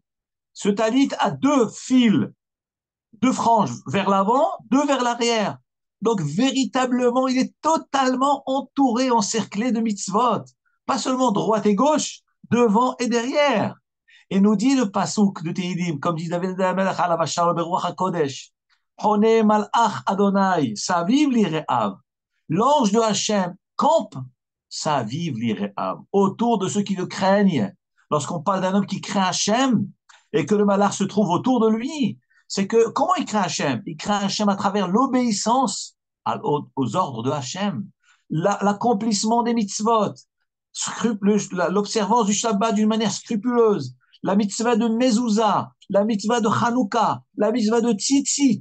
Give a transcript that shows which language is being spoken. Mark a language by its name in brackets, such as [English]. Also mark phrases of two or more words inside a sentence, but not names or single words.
[French] Ce talit a 2 fils, 2 franges vers l'avant, 2 vers l'arrière. Donc véritablement, il est totalement entouré, encerclé de mitzvot. Pas seulement droite et gauche, devant et derrière. Et nous dit le pasouk de Tehilim, comme dit David [Hebrew] המלך עליו השלום ברוח הקודש חונה מלאך אדני סביב ליראיו. [French] L'ange de Hachem campe, [Hebrew] סביב ליראיו, [French] autour de ceux qui le craignent. Lorsqu'on parle d'un homme qui craint Hachem et que le malach se trouve autour de lui, c'est que, comment il craint Hachem? Il craint Hachem à travers l'obéissance aux ordres de Hachem, l'accomplissement des mitzvot, l'observance du Shabbat d'une manière scrupuleuse, la mitzvah de Mezouza, la mitzvah de Hanouka, la mitzvah de Tzitzit.